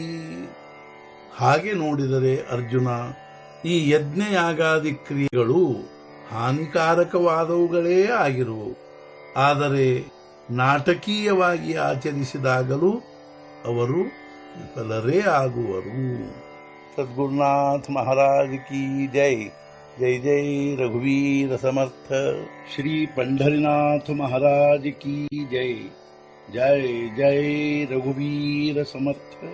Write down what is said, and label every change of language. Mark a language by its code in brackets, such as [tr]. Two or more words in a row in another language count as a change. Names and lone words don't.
[kn] ಹಾಗೆ ನೋಡಿದರೆ ಅರ್ಜುನ, ಈ ಯಜ್ಞಯಾಗಾದಿ ಕ್ರಿಯೆಗಳು ಹಾನಿಕಾರಕವಾದವುಗಳೇ ಆಗಿರುವು, ಆದರೆ ನಾಟಕೀಯವಾಗಿ ಆಚರಿಸಿದಾಗಲೂ ಅವರು ವಿಫಲರೇ ಆಗುವರು. [hi] सद्गुरुनाथ महाराज की जय. [mr] जय जय रघुवीर समर्थ. [hi] श्री पंढरीनाथ महाराज की जय. [mr] जय जय रघुवीर समर्थ.